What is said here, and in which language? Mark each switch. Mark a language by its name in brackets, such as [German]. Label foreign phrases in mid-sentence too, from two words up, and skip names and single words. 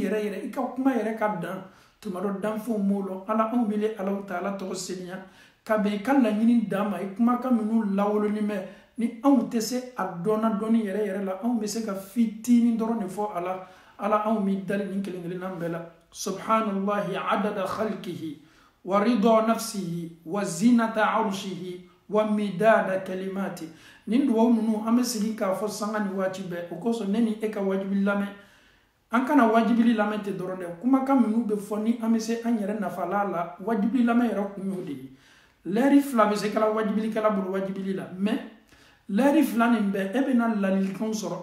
[Bambara] yɛrɛ yɛrɛ i ka kuma yɛrɛ ka dan tuma dɔ danfɛnw m'o lɔ ala anw bɛ alaw taala tɔgɔ seniya ka bɛn i ka laɲini dan ma i kumakan minnu lawolonin bɛ ni anw tɛ se a dɔnna dɔnni yɛrɛ yɛrɛ la anw bɛ se ka fitinin dɔrɔn de fɔ ala anw b'i dali nin kelen kelenna bɛɛ la [Arabic] سبحان الله عدد خلقه ورضا نفسه وزنة عرشه ومداد كلمات [Bambara] nin duwawu ninnu an bɛ segin k'a fɔ sanga ni waati bɛɛ o kosɔn ne ni e ka wajibili lamɛn an kana wajibili lamɛn tɛ dɔrɔn dɛ kumakan minnu bɛ fɔ ni an bɛ se an yɛrɛ nafala la wajibili lamɛn yɛrɛ kun y'o de ye lɛri fila bɛ se kɛla wajibilikɛla bolo wajibili la mais lɛri fila nin bɛɛ e bɛna ladilikanw sɔrɔ